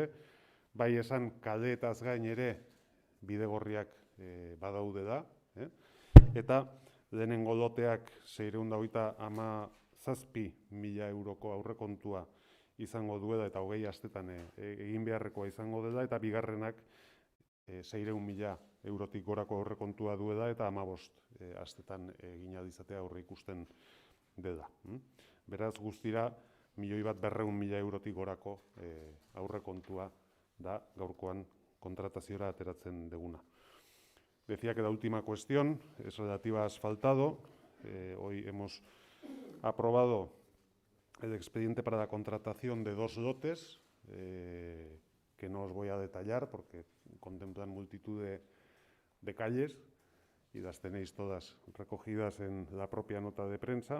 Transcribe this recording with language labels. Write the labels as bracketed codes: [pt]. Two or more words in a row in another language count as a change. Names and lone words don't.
[eu] Bai esan kaleetaz gain ere bidegorriak badaude da, eta lehenengo loteak 657.000 euroko aurrekontua izango duela eta 20 astetan egin beharrekoa izango dela, eta bigarrenak 600.000 eurotik gorako aurrekontua duela eta 15 astetan egin ahal izatea aurre ikusten dela. Beraz, guztira, 1.200.000 eurotik gorako aurrekontua da gaurkoan kontrataziora ateratzen deguna. [es] Decía que la última cuestión es relativa a asfaltado. Hoy hemos aprobado el expediente para la contratación de 2 lotes, que no os voy a detallar porque contemplan multitud de calles y las tenéis todas recogidas en la propia nota de prensa.